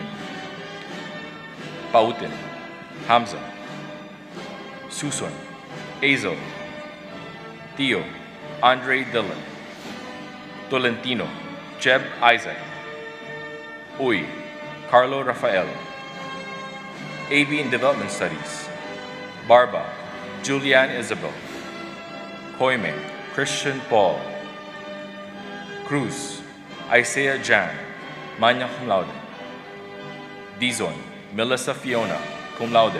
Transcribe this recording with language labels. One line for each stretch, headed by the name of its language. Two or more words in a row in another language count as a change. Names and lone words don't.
English: Pautin, Hamza. Suson, Azel. Tio, Andre Dillon. Tolentino, Jeb Isaac. Uy, Carlo Rafael. AB in Development Studies. Barba, Julianne Isabel. Koime, Christian Paul. Cruz, Isaiah Jan,
Latin: magna cum laude.
English: Dizon, Melissa Fiona,
Latin: cum laude.